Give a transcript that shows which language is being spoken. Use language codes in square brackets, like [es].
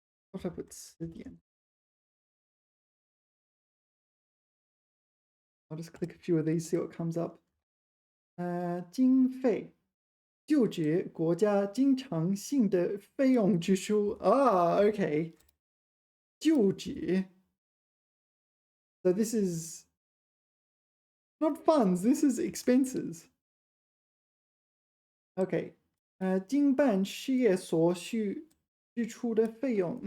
[en] What if I put Scythian? I'll just click a few of these, see what comes up. [zh] 经费就指国家经常性的费用支出. Okay. 就指. [en] So this is not funds, this is expenses. Okay. [zh] 经办事业所需支出的费用.